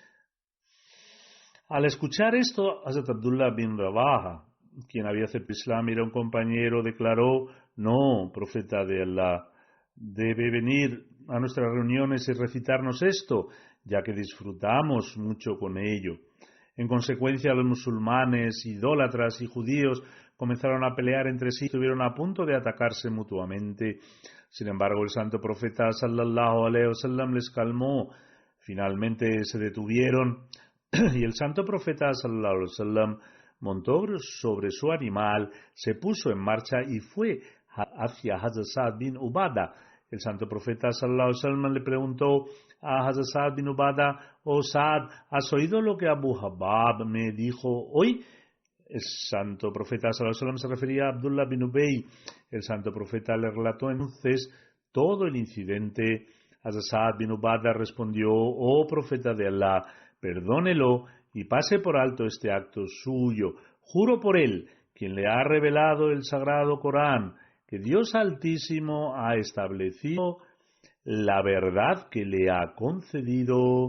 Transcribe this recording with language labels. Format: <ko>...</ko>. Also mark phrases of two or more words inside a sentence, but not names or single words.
<es>Al escuchar esto, Hazrat Abdullah bin Rawaha, quien había aceptado Islam y era un compañero, declaró: no, profeta de Allah, debe venir a nuestras reuniones y recitarnos esto, ya que disfrutamos mucho con ello. En consecuencia, los musulmanes, idólatras y judíos comenzaron a pelear entre sí y estuvieron a punto de atacarse mutuamente. Sin embargo, el santo profeta</es> <ar>صلى الله عليه وسلم</ar> <es>les calmó. Finalmente se detuvieron y el santo profeta</es> <ar>صلى الله عليه وسلم</ar> <es>montó sobre su animal, se puso en marcha y fue hacia Hazrat Sa'd bin Ubadah. El santo profeta</es> <ar>صلى الله عليه وسلم</ar> <es>le preguntó a Hazrat Sa'd bin Ubadah: oh Sa'd, ¿has oído lo que Abu Habab me dijo hoy? El santo profeta</es> <ar>صلى الله عليه وسلم</ar> <es>se refería a Abdullah bin Ubay. El santo profeta le relató entonces todo el incidente. Hazrat Sa'd bin Ubadah respondió: oh profeta de Allah, perdónelo y pase por alto este acto suyo. Juro por él, quien le ha revelado el sagrado Corán, que Dios Altísimo ha establecido la verdad que le ha concedido.</es>